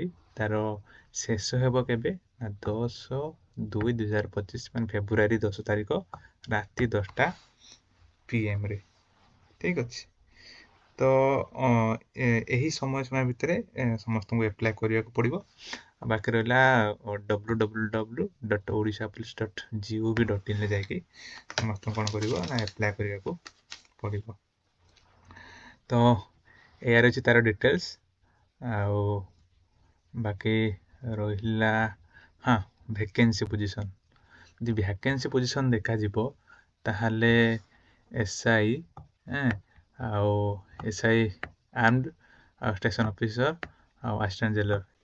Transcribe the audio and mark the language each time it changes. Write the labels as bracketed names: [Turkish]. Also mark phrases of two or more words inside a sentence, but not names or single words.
[Odia] ତାର ଶେଷ ହେବ କେବେ ନା 10/2/2025 ମାନେ ଫେବୃଆରୀ 10 ତାରିଖ ରାତି 10ଟା PM ରେ। ଠିକ୍ ଅଛି। ତ ଏହି ସମୟ ସୀମା ଭିତରେ ସମସ୍ତଙ୍କୁ ଆପ୍ଲାଏ କରିବାକୁ ପଡ଼ିବ। ବାକି ରହିଲା www.orishapolice.gov.in ରେ ଯାଇକି ସମସ୍ତଙ୍କୁ କ'ଣ କରିବ ନା ଆପ୍ଲାଏ କରିବାକୁ ପଡ଼ିବ। ତ ଏହାର ଅଛି ତାର ଡିଟେଲ୍ସ। ଆଉ ବାକି ରହିଲା [English] vacancy position. [Odia] ଯଦି [English] vacancy position [Odia] ଦେଖାଯିବ ତାହେଲେ SI ଆଉ [English] SI armed [Odia] ଆଉ [English] station officer [Odia] ଆଉ [English] assistant jailer.